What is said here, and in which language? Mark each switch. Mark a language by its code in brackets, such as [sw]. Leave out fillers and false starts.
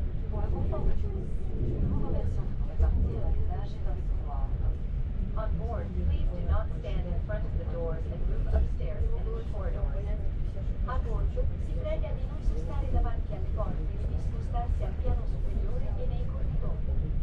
[fr] Pour le confort de tous, nous vous remercions de répartir à l'étage et dans les couloirs. [en] On board, please do not stand in front of the doors and move upstairs and in the corridors. [it] A bordo, si prega di non sostare davanti alle porte e di spostarsi al piano superiore e nei corridoi.